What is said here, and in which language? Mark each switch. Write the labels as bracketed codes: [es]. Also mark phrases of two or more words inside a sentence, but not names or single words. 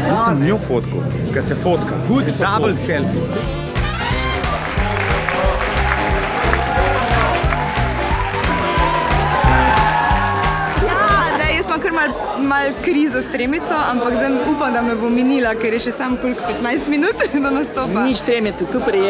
[sl] sem njo fotkal, ker se fotka. [en] Good double selfie. [sl] Kar mal krizo s tremico, ampak zdaj upam, da me bo minila, ker je še sam koliko 15 minut do nastopa. Nič tremice, super je.